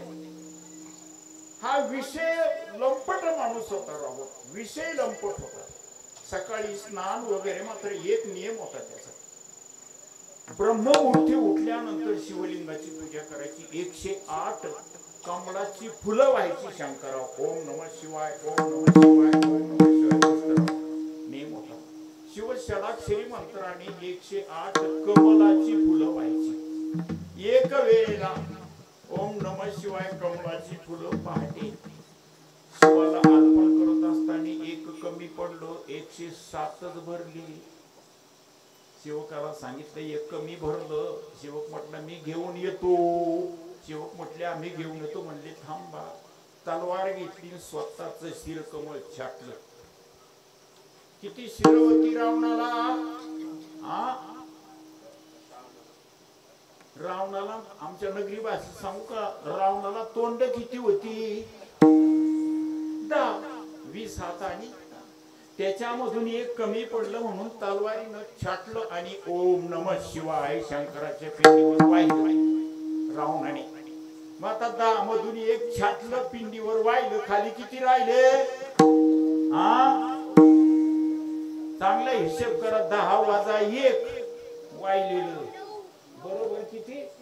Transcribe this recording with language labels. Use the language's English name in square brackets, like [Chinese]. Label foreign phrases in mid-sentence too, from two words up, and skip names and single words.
[Marathi] हा विषय लंपट माणूस होता राव, विषय लंपट होता. सकाळी स्नान वगैरे, मात्र एक नियम होता त्याचा. ब्रह्ममुहूर्ती उठल्यानंतर शिवलिंगाची पूजा करायची. 108 कमळाची फुलं व्हायची शंकराव. [Sanskrit] ओम नमः शिवाय, ओम नमः शिवाय, ओम नमः शिवाय नियम होता. [Marathi] शिव षडाक्षरी मंत्राने 108 कमळाची फुलं व्हायची. एक वेळेला [Sanskrit] ओम नमः शिवाय [Marathi] कमळाची फुलं पहाटे शिवाला अर्पण करत असताना एक कमी पडलो, 107च भरली. सेवकाला सांगितलं एक कमी भरलं. सेवक म्हटलं मी घेऊन येतो. सेवक म्हटले आम्ही घेऊन येतो. म्हणले थांबा. तलवार घेतली, स्वतःच शिर कमळ छाटलं. किती शिर होती रावणाला? रावणाला आमच्या नगरी भाषेत सांगू का, रावणाला तोंड किती होती? 10, 20 हातांनी. त्याच्यामधून एक कमी पडलं म्हणून तलवारीनं छाटलं आणि [Sanskrit] ओम नमः शिवाय [Marathi] शंकराच्या पिंडीवर वाहिलं रावणाने. मग आता 10 मधून एक छाटलं, पिंडीवर वाहिलं. खाली किती राहिले? चांगला हिशेब करा. 10 वजा 1 वाहिलेलं बरोबर किती?